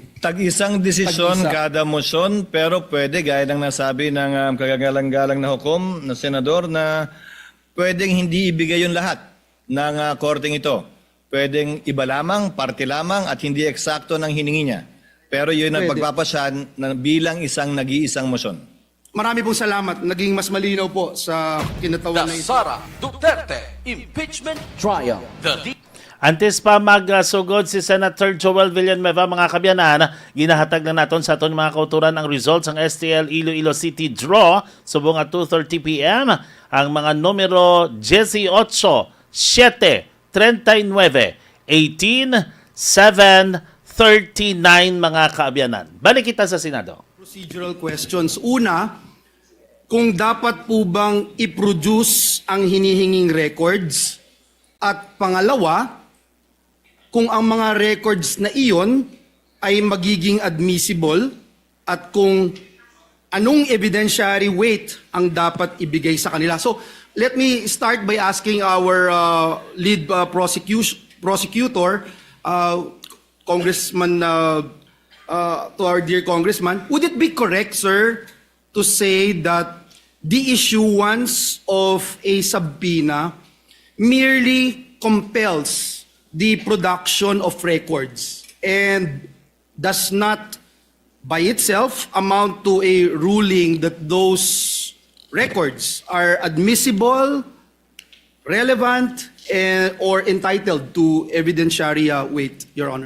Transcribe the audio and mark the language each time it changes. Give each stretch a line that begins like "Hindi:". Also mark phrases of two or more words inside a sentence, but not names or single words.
Filipino: Tag-isang desisyon kada motion, pero pwede, gaya ng nasabi ng kagagalang-galang na hukom na senador, na pwedeng hindi ibigay yung lahat ng korteng ito. Pwedeng iba lamang, parte lamang, at hindi eksakto ng hiningi niya. Pero yun ang pagpapasyan na bilang isang nag-iisang motion. Marami pong salamat. Naging mas malinaw po sa kinatawan na The ito. Sara Duterte Impeachment Trial.
Hiligaynon: Antes pa magsugod si Senator Joel Villanueva, mga kabyanan, ginahatag na naton sa aton mga kauturan ang results ng STL Iloilo City draw subong at 2:30 p.m. ang mga numero 18, 7, 39, 18, 7, 39 mga kaabyanan. Balik kita sa Senado.
English: Procedural questions.
Filipino: Una, kung dapat po bang i-produce ang hinihinging records? At pangalawa, kung ang mga records na iyon ay magiging admissible at kung anong
English: evidentiary weight
Filipino: ang dapat ibigay sa kanila.
English: So, let me start by asking our lead prosecutor, Congressman, to our dear Congressman, would it be correct, sir, to say that the issuance of a subpoena merely compels the production of records and does not by itself amount to a ruling that those records are admissible, relevant, or entitled to evidentiary weight, Your Honor?